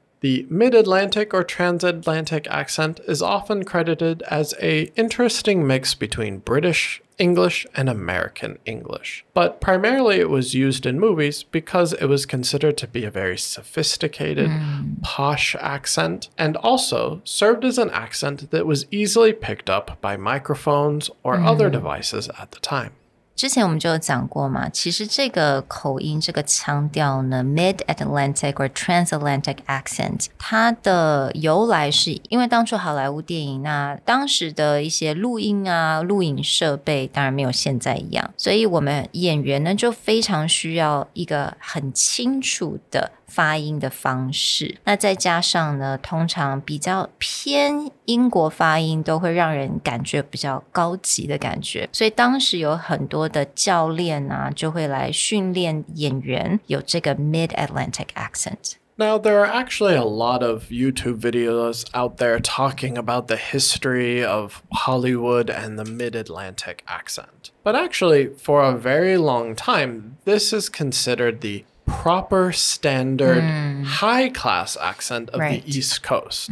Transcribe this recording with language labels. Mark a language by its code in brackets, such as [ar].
[en] The Mid-Atlantic or Transatlantic accent is often credited as an interesting mix between British English and American English. But primarily it was used in movies because it was considered to be a very sophisticated, posh accent, and also served as an accent that was easily picked up by microphones or other devices at the time. [zh] 之前我们就有讲过嘛，其实这个口音这个腔调呢 Mid-Atlantic or Transatlantic accent 它的由来是因为当初好莱坞电影那当时的一些录音啊录影设备当然没有现在一样，所以我们演员呢就非常需要一个很清楚的发音的方式，那再加上呢通常比较偏英国发音都会让人感觉比较高级的感觉，所以当时有很多的教练啊就会来训练演员有这个 Mid-Atlantic accent. [en] Now, there are actually a lot of YouTube videos out there talking about the history of Hollywood and the Mid-Atlantic accent. But actually, for a very long time, this is considered the proper standard high-class accent of the East Coast.